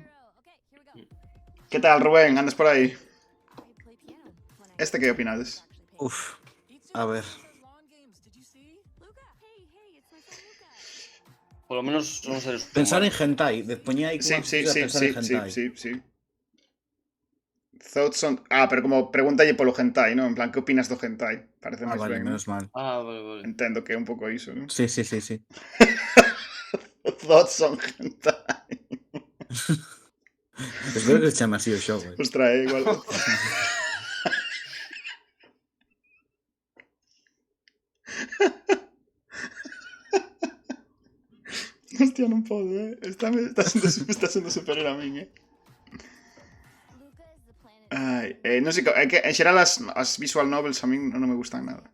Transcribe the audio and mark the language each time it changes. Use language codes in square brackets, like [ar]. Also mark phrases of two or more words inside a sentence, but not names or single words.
[gl] Que tal, Rubén? Andas por aí? Este que opinades? a ver. Polo menos son seres Pensar en humanos. hentai, poñía aí como pensar en hentai. Sí. [en] Thoughts on... [gl] pero como pregúntalle polo hentai, non? En plan, que opinas do hentai? Parece máis Vale, ben, non? menos mal. Vale. Entendo que é un pouco iso, non? Sí. [en] Thoughts on hentai. [gl] Espero que se chama así o xogo. Ostras, igual... Hostia, non podo, está sendo superior a min, non sei, é que en xeral as [en] visual novels [gl] a min non me gustan nada.